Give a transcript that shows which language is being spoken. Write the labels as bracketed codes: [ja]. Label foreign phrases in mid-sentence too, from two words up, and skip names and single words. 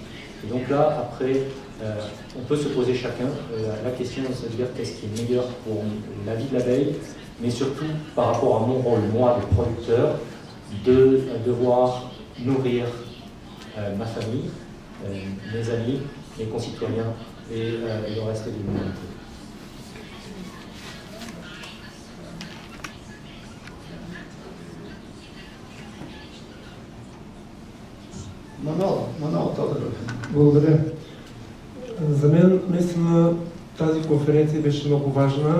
[fr] Et donc là, après, on peut se poser chacun la question de se dire qu'est-ce qui est meilleur pour la vie de l'abeille, mais surtout par rapport à mon rôle, moi, de producteur, de devoir nourrir ma famille, mes amis, mes concitoyens et le reste de l'humanité. [bg] Манол Тодоров. Благодаря. За мен наистина тази конференция беше много важна.